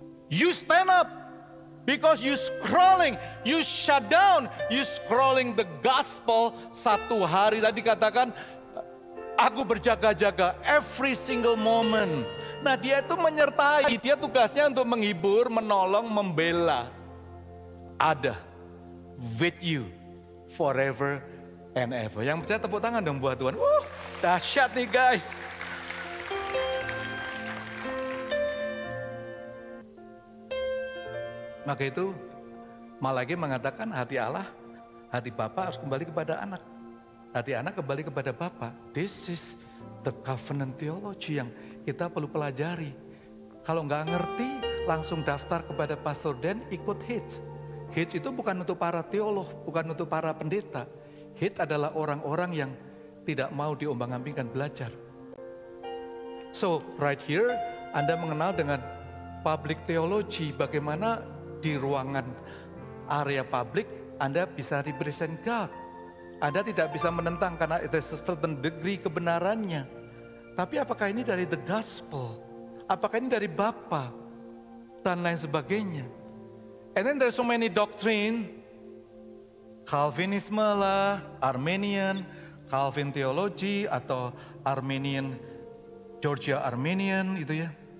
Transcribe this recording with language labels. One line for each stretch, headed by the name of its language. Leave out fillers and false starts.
English: You stand up. Because you scrolling, you shut down, you scrolling the gospel.
Indonesian: Satu hari tadi katakan, aku berjaga-jaga
English: every single moment.
Indonesian: Nah dia itu menyertai, dia tugasnya untuk menghibur, menolong, membela.
English: Ada, with you, forever and ever.
Indonesian: Yang percaya tepuk tangan dong buat Tuhan. Dahsyat nih guys. Maka itu Malaki mengatakan hati Allah, hati Bapa harus kembali kepada anak. Hati anak kembali kepada Bapa.
English: This is the covenant theology
Indonesian: yang kita perlu pelajari. Kalau nggak ngerti, langsung daftar kepada Pastor Dan, ikut HITS. HITS itu bukan untuk para teolog, bukan untuk para pendeta. HITS adalah orang-orang yang tidak mau diombang-ambingkan belajar.
English: So right here
Indonesian: Anda mengenal dengan public theology, bagaimana di ruangan area publik Anda bisa represent God. Anda tidak bisa menentang karena itu certain degree kebenarannya. Tapi apakah ini dari the gospel? Apakah ini dari Bapa? Dan lain sebagainya.
English: And then there's so many doctrine.
Indonesian: Calvinisme lah, Armenian, Calvin theology atau Armenian, Georgia Armenian itu ya.